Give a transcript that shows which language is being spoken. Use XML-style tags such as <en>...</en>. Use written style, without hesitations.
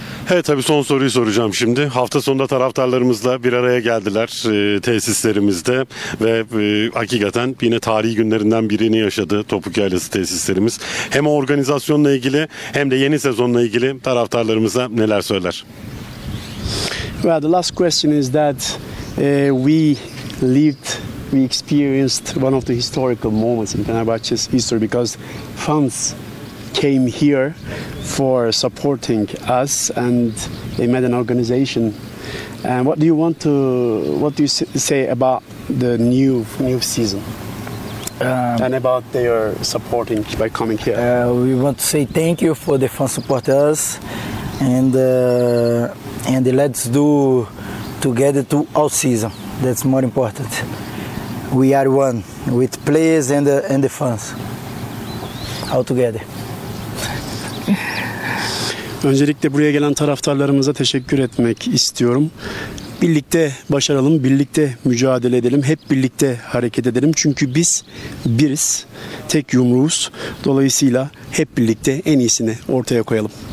<tr>Evet, tabii son soruyu soracağım şimdi. Hafta sonunda taraftarlarımızla bir araya geldiler tesislerimizde ve hakikaten yine tarihi günlerinden birini yaşadı Topuk Yaylası tesislerimiz. Hem organizasyonla ilgili hem de yeni sezonla ilgili taraftarlarımıza neler söyler?</tr> <en>Well, the last question is that we lived, we experienced one of the historical moments in Fenerbahçe's history because fans came here for supporting us and they made an organization. And what do you want to, what do you say about the new season and about their supporting by coming here? We want to say thank you for the fans support us and let's do together to all season. That's more important. We are one with players and the fans all together.</en> <tr>Öncelikle buraya gelen taraftarlarımıza teşekkür etmek istiyorum. Birlikte başaralım, birlikte mücadele edelim, hep birlikte hareket edelim. Çünkü biz biriz, tek yumruğuz. Dolayısıyla hep birlikte en iyisini ortaya koyalım.</tr>